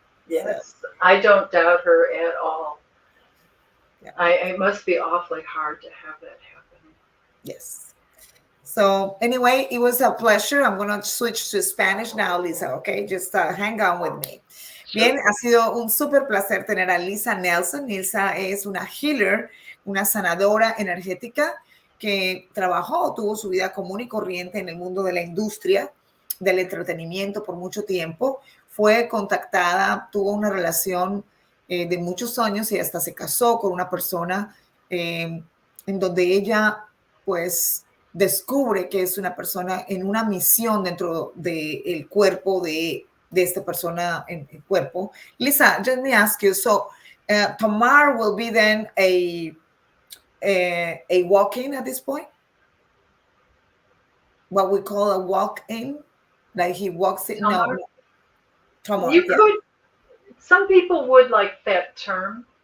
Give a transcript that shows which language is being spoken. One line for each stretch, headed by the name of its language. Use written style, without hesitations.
English: Yes. So. I don't doubt her at all. Yeah. It must be awfully hard to have that happen. Yes. So anyway, it was a pleasure. I'm going to switch to Spanish now, Lisa, okay? Just hang on with me.
Spanish: Bien, ha sido un súper placer tener a Lisa Nelson. Lisa es una healer, una sanadora energética que tuvo su vida común y corriente en el mundo de la industria, del entretenimiento por mucho tiempo. Fue contactada, tuvo una relación de muchos años y hasta se casó con una persona en donde ella, pues, descubre que es una persona en una misión dentro del cuerpo de esta persona en el cuerpo.
English: Lisa, let me ask you, so Tamar will be then a walk-in at this point? What we call a walk-in? Like he walks in? Tamar? No. Tamar, you could, some people would like that term.